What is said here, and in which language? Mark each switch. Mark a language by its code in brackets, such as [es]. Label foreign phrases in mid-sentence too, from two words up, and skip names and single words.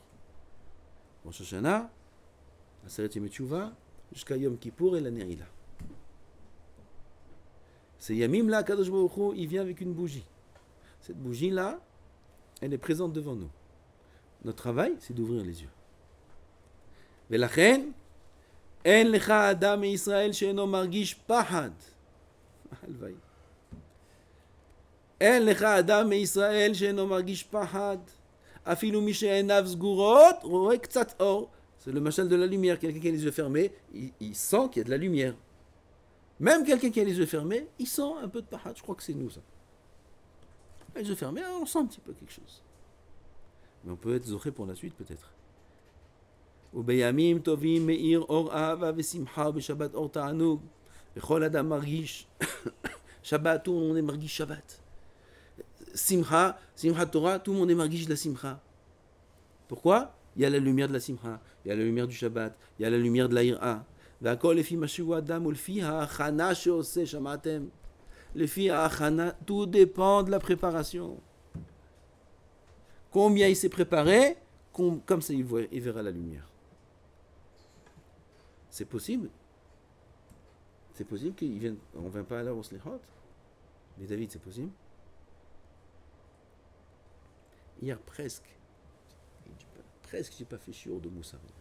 [fr] Rosh Hashanah, Aseret Yom Teshuvah, jusqu'à Yom Kippour et la Neila. C'est Yamim là, Kadosh Baruch Hu, il vient avec une bougie. Cette bougie-là, elle est présente devant nous. Notre travail, c'est d'ouvrir les yeux. [he] ולכן, אין לך אדם את ישראל שאינו מרגיש פחד. Alvaï. אין לך אדם את ישראל שאינו מרגיש פחד. אפילו מי שעיניו סגורות, רואה קצת אור. [fr] C'est le machal de la lumière. Quelqu'un qui a les yeux fermés, il sent qu'il y a de la lumière. Même quelqu'un qui a les yeux fermés, il sent un peu de pahad. Je crois que c'est nous, ça. Les yeux fermés, on sent un petit peu quelque chose. Mais on peut être zoché pour la suite, peut-être. [he] ובימים טובים מאיר אור אהבה ושמחה בשבת אור תענוג. בכל אדם מרגיש. שבת, [fr] tout le monde est margish Shabbat. Simcha Torah, tout le monde est margish la simcha. Pourquoi? Il y a la lumière de la simcha, il y a la lumière du Shabbat, il y a la lumière de la ira. [he] והכל לפי מה שהוא אדם ולפי ההכנה שעושה, שמעתם? לפי ההכנה, [fr] tout dépend de la préparation. Combien il s'est préparé, comme ça il verra la lumière. C'est possible. C'est possible qu'on ne vienne pas à l'heure au slichot. Mais David, c'est possible. Hier, presque, j'ai pas fait shiur de Moussar.